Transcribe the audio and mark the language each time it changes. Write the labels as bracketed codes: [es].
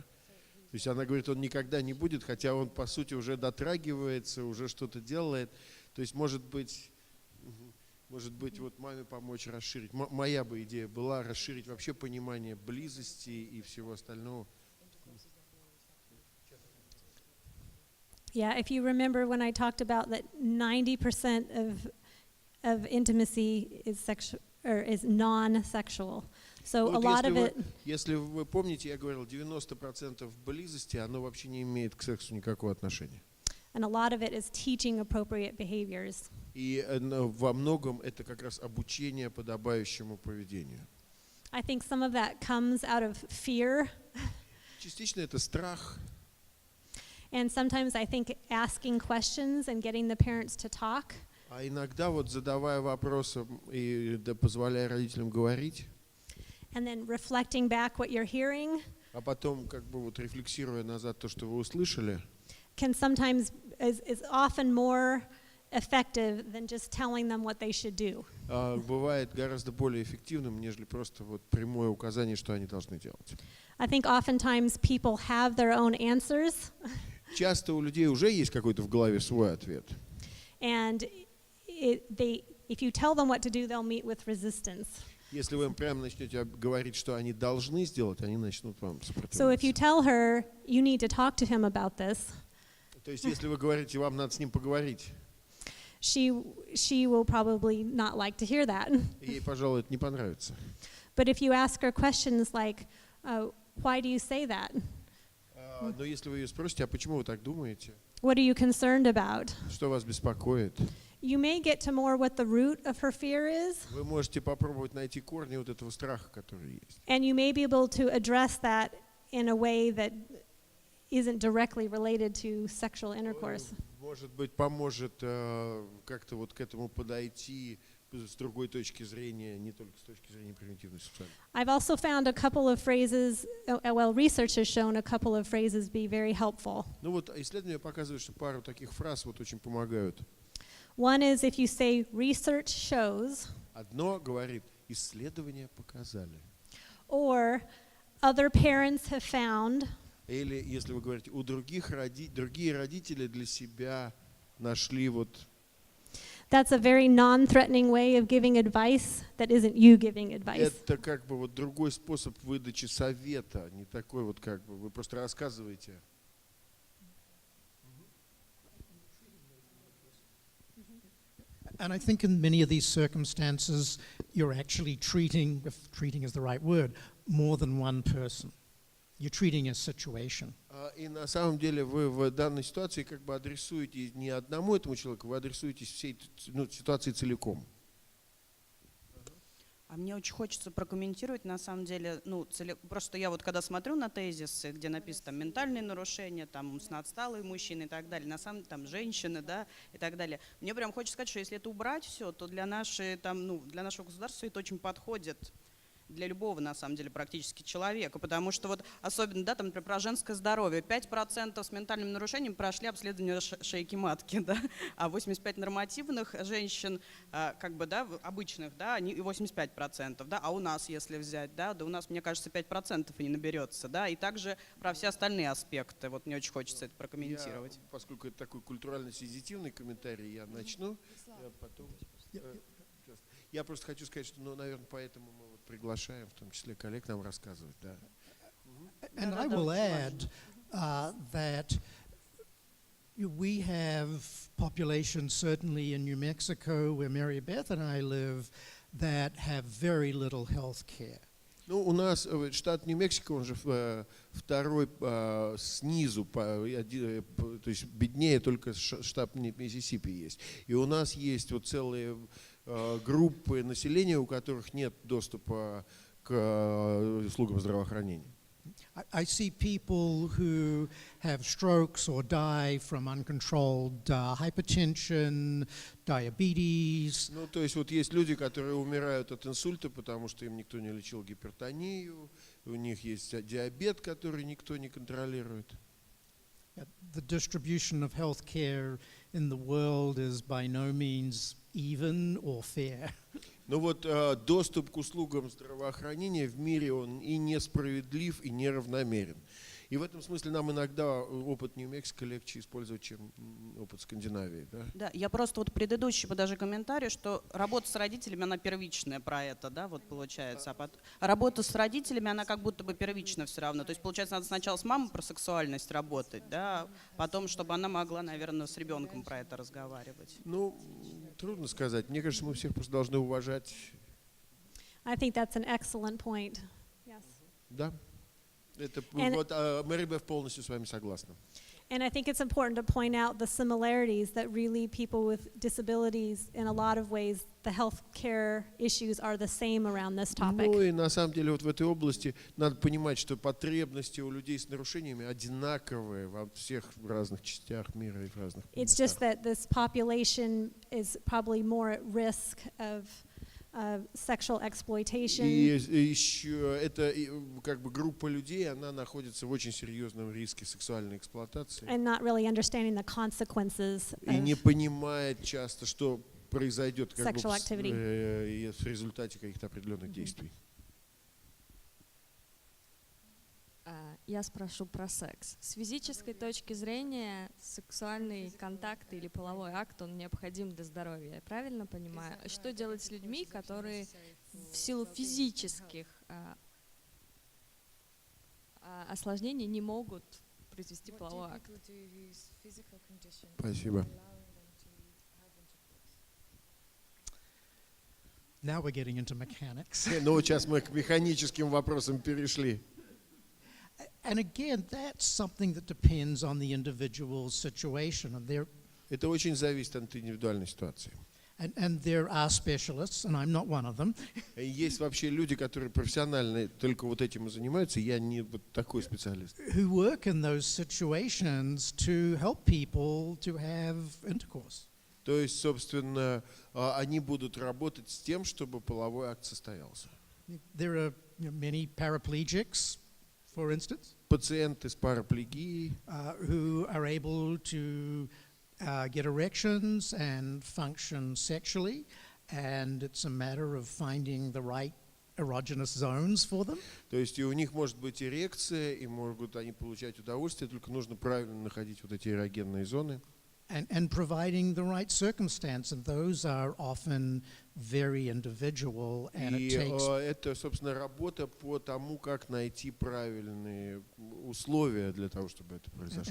[ru] То есть она говорит, он никогда не будет, хотя он, по сути, уже дотрагивается, уже что-то делает. То есть, может быть, вот маме помочь расширить. Моя бы идея была расширить вообще понимание близости и всего остального. [en] Yeah, if you remember when I talked about that 90% of intimacy is sexual or is non-sexual. So a lot of it. [ru] Если вы помните, я говорил, 90% близости, оно вообще не имеет к сексу никакого отношения. [en] And a lot of it is teaching appropriate behaviors. [ru] И во многом это как раз обучение подобающему поведению. [en] I think some of that comes out of fear. [ru] Частично это страх. [en] And sometimes I think asking questions and getting the parents to talk. [ru] А иногда вот задавая вопросы и позволяя родителям говорить. [en] And then reflecting back what you're hearing. [ru] А потом как бы вот рефлексируя назад то, что вы услышали. [en] Can sometimes is often more effective than just telling them what they should do. [ru] Бывает гораздо более эффективным, нежели просто вот прямое указание, что они должны делать. [en] I think oftentimes people have their own answers. [ru] Часто у людей уже есть какой-то в голове свой ответ. [en] And if you tell them what to do, they'll meet with resistance. [ru] Если вы им прямо начнете говорить, что они должны сделать, они начнут вам сопротивляться. [en] So if you tell her you need to talk to him about this. [ru] То есть если вы говорите, вам надо с ним поговорить. [en] She will probably not like to hear that. [ru] Ей, пожалуй, это не понравится. [en] But if you ask her questions like, why do you say that? [ru] Но если вы ее спросите, а почему вы так думаете? [en] What are you concerned about? [ru] Что вас беспокоит? [en] You may get to more what the root of her fear is. [ru] Вы можете попробовать найти корни вот этого страха, который есть. [en] And you may be able to address that in a way that isn't directly related to sexual intercourse. [ru] Может быть, поможет как-то вот к этому подойти с другой точки зрения, не только с точки зрения примитивной сексуальности. [en] I've also found a couple of phrases, well, research has shown a couple of phrases be very helpful. [ru] Ну вот исследования показывают, что пару таких фраз вот очень помогают. [en] One is if you say research shows. [ru] Одно говорит, исследования показали. [en] Or other parents have found. [ru] Или если вы говорите, у другие родители для себя нашли вот. [en] That's a very non-threatening way of giving advice that isn't you giving advice. [ru] Это как бы вот другой способ выдачи совета, не такой вот как бы вы просто рассказываете. [en] And I think in many of these circumstances, you're actually treating, if treating is the right word, more than one person. You're treating a situation. [ru] И на самом деле вы в данной ситуации как бы адресуете не одному этому человеку, вы адресуете всей ситуации целиком. А мне очень хочется прокомментировать, на самом деле, просто я вот когда смотрю на тезисы, где написано там, ментальные нарушения, там умственно отсталые мужчины и так далее, на самом деле там женщины, да, и так далее. Мне прям хочется сказать, что если это убрать все, то для нашего государства это очень подходит. Для любого, на самом деле, практически человека, потому что вот особенно, да, там, например, про женское здоровье, 5% с ментальным нарушением прошли обследование шейки матки, да, а 85 нормативных женщин, как бы, да, обычных, да, они 85%, да, а у нас, если взять, да, у нас, мне кажется, 5% и не наберется, да, и также про все остальные аспекты, вот мне очень хочется это прокомментировать. Поскольку это такой культурально-сензитивный комментарий, я начну, потом... Я просто хочу сказать, что, наверное, поэтому мы вот приглашаем, в том числе коллег, нам рассказывать, да. [en] And I will add that we have populations, certainly in New Mexico, where Meribet and I live, that have very little health care. [ru] Ну, у нас штат Нью Мексико, он же второй снизу, то есть беднее только штат Миссисипи есть. И у нас есть вот целые группы населения, у которых нет доступа к услугам здравоохранения. [en] I see people who have strokes or die from uncontrolled hypertension, diabetes. [ru] Ну, то есть вот есть люди, которые умирают от инсульта, потому что им никто не лечил гипертонию, у них есть диабет, который никто не контролирует. [en] The distribution of healthcare in the world is by no means even or fair. [ru] Но вот доступ к услугам здравоохранения в мире, он и несправедлив, и неравномерен. И в этом смысле нам иногда опыт Нью Мексико легче использовать, чем опыт Скандинавии. Да? Да, я просто вот предыдущий даже комментарий, что работа с родителями, она первичная про это, да, вот получается. А работа с родителями, она как будто бы первична все равно. То есть, получается, надо сначала с мамой про сексуальность работать, да, потом, чтобы она могла, наверное, с ребенком про это разговаривать. Ну, трудно сказать. Мне кажется, мы всех просто должны уважать. [en] I think that's an excellent point. Yes. [ru] Да. Это вот Мерибет полностью с вами согласна. [en] And I think it's important to point out the similarities that really people with disabilities, in a lot of ways, the healthcare issues are the same around this topic. [ru] Ну и на самом деле вот в этой области надо понимать, что потребности у людей с нарушениями одинаковые во всех разных частях мира и в разных местах. [en] It's just that this population is probably more at risk of sexual exploitation. [ru] И еще эта как бы группа людей, она находится в очень серьезном риске сексуальной эксплуатации. [en] And not really understanding the consequences [ru] И не понимает часто, что произойдет как бы в результате каких-то определенных действий. Я спрошу про секс. С физической точки зрения сексуальный контакт или половой акт, он необходим для здоровья. Я правильно понимаю? Что делать с людьми, которые в силу физических осложнений не могут произвести половой акт? Спасибо. [en] Now we're getting into mechanics. [ru] Ну, сейчас мы к механическим вопросам перешли. [en] And again, that's something that depends on the individual's situation. And [ru] это очень зависит от индивидуальной ситуации. [en] And there are specialists, and I'm not one of them. [ru] Есть вообще люди, которые профессионально только вот этим и занимаются. Я не вот такой специалист. [en] Who work in those situations to help people to have intercourse. [ru] То есть, собственно, они будут работать с тем, чтобы половой акт состоялся. [en] There are many paraplegics, for instance, [ru] пациенты с параплегией, [en] who are able to get erections and function sexually, and it's a matter of finding the right erogenous zones for them. [ru] То есть и у них может быть эрекция, и могут они получать удовольствие, только нужно правильно находить вот эти эрогенные зоны. [en] And providing the right circumstance, and those are often very individual, and it takes. [ru] Это, собственно, работа по тому, как найти правильные условия для того, чтобы это произошло.